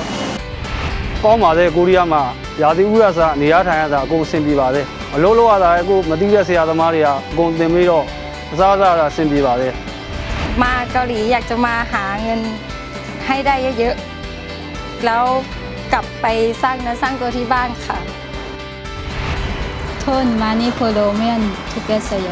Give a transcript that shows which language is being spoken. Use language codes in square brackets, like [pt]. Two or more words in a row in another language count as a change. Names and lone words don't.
[my] ကောင်းပါတယ်ကိုရီးယားမှာရာသီဥတုဆာနေရာထိုင်ရတာအကုန်အဆင်ပြေပါတယ်အလုပ်လုပ်ရတာလည်းကိုမသိတဲ့ဆရာသမားတွေကအကုန်သင်ပြီးတော့အစားအစာအဆင်ပြေပါတယ် [th] มาเกาหลีอยากจะมาหาเงินให้ได้เยอะๆแล้วกลับไปสร้างเนื้อสร้างตัวที่บ้านค่ะ [ko] 돈 많이 벌어오면 좋겠어요.